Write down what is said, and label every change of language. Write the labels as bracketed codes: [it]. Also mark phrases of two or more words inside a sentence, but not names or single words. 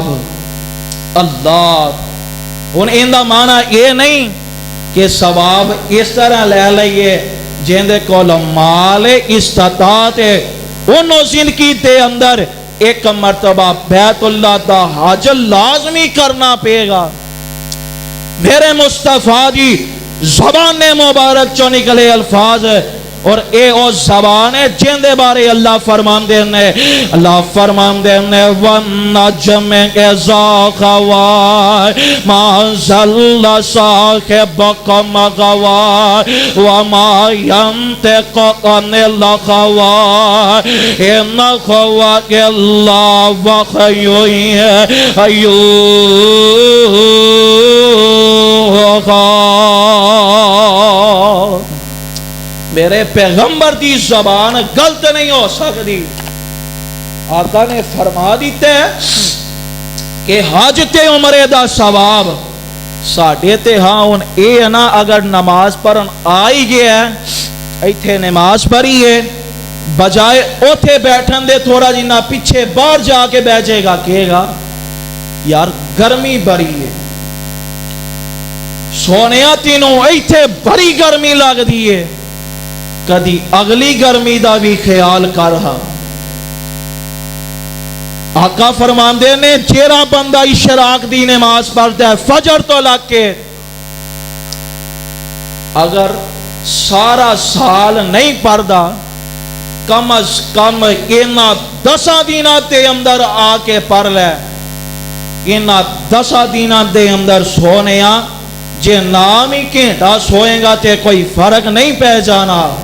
[pa] اللہ ہن ان دا معنی یہ نہیں کہ ثواب اس طرح لے لئیے جیندے کول مال استطاعت انہوں زندگی دے اندر 1 مرتبہ بیت اللہ دا حج لازمی کرنا پے گا. میرے مصطفیٰ دی زبان مبارک چو نکلے الفاظ اور اے او زبان ہے جن دے بارے اللہ فرمان دے نے [ar] وَالنَّجْمِ إِذَا غَوَى مَا ضَلَّ صَاحِبُكُمْ وَمَا غَوَى وَمَا يَنطِقُ عَنِ الْهَوَى إِنْ هُوَ إِلَّا وَحْيٌ يُوحَى. [pa] میرے پیغمبر دی زبان غلط نہیں ہو سکتی. آقا نے فرما دیتے ہیں کہ حاجت عمرے دا ثواب ساڑھے تے ہاں ان اے نا اگر نماز پڑھن آئی گیا ہے ایتھے نماز پڑھی ہے بجائے اوتھے بیٹھن دے تھوڑا جنہ پیچھے باہر جا کے بیٹھے گا کہے گا یار گرمی بڑی ہے سونیا تینوں ایتھے بڑی گرمی لگ دیئے کدی اگلی گرمی دا بھی خیال کر رہا. آقا فرماندے نے جیڑا بندہ اشراق دی نماز پڑھتا ہے فجر تو لگ کے اگر سارا سال نہیں پڑھدا کم از کم اینا 10 دنوں دے اندر آ کے پڑھ لے اینا 10 دنوں دے اندر سونیا جے نام ہی گھنٹا سوئیں گا تے کوئی فرق نہیں پہ جانا